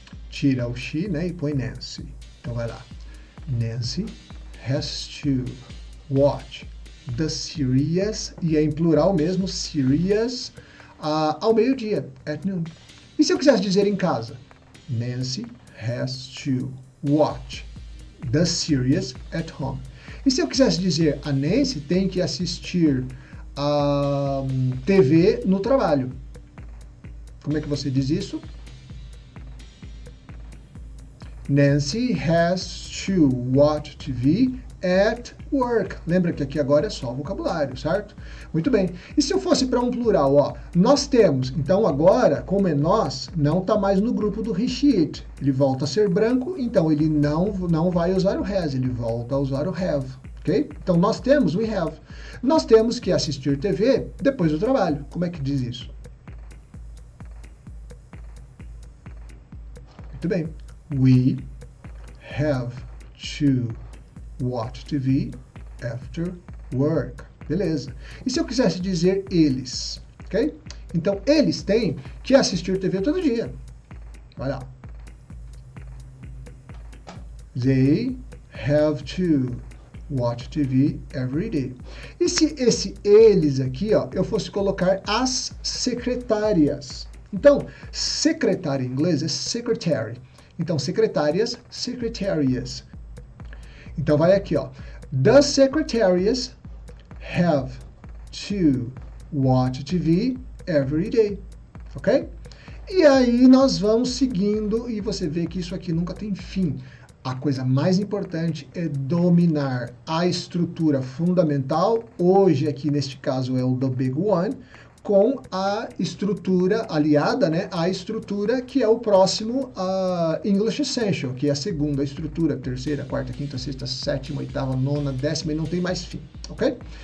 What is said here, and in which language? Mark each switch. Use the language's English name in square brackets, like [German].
[Portuguese] Tira o she, né, e põe Nancy. Então, vai lá. [English] Nancy has to watch the series, [Portuguese] e é em plural mesmo, series, ao meio-dia, [English] at noon. [Portuguese] E se eu quisesse dizer em casa? [English] Nancy has to watch the series at home. [Portuguese] E se eu quisesse dizer a Nancy tem que assistir a TV no trabalho? Como é que você diz isso? [English] Nancy has to watch TV at work. [Portuguese] Lembra que aqui agora é só vocabulário, certo? Muito bem. E se eu fosse para um plural, ó, nós temos. Então agora, como é nós, não está mais no grupo do he, she, it. Ele volta a ser branco, então ele não vai usar o has, ele volta a usar o have, ok? Então nós temos, [English] we have. [Portuguese] Nós temos que assistir TV depois do trabalho. Como é que diz isso? Muito bem. [English] We have to watch TV after work. [Portuguese] Beleza. E se eu quisesse dizer eles? Ok? Então, eles têm que assistir TV todo dia. Vai lá. [English] They have to watch TV every day. [Portuguese] E se esse eles aqui, ó, eu fosse colocar as secretárias? Então, secretária em inglês é secretary. Então, secretárias, secretarias. Então, vai aqui, ó. [English] The secretarias have to watch TV every day. Ok? [Portuguese] E aí, nós vamos seguindo e você vê que isso aqui nunca tem fim. A coisa mais importante é dominar a estrutura fundamental. Hoje, aqui neste caso, é o The Big One, com a estrutura aliada, né, a estrutura que é o próximo English Essential, que é a segunda estrutura, terceira, quarta, quinta, sexta, sétima, oitava, nona, décima, e não tem mais fim, ok?